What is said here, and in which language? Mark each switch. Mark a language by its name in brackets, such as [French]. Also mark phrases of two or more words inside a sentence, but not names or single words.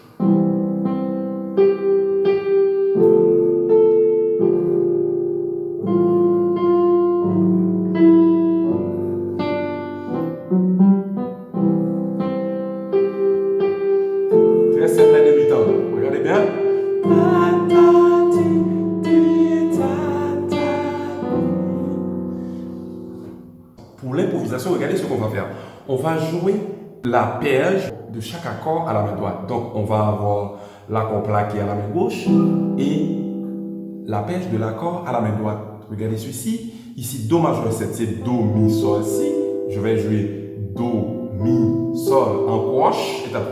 [French] Très simple les débutants. Regardez bien. Ta, ta, ti, ti, ta, ta. Pour l'improvisation, regardez ce qu'on va faire. On va jouer l'arpège de chaque accord à la main droite. Donc, on va avoir l'accord plaqué à la main gauche et l'arpège de l'accord à la main droite. Regardez celui-ci. Ici, Do majeur 7, c'est Do, Mi, Sol, Si. Je vais jouer Do, Mi, Sol en croche.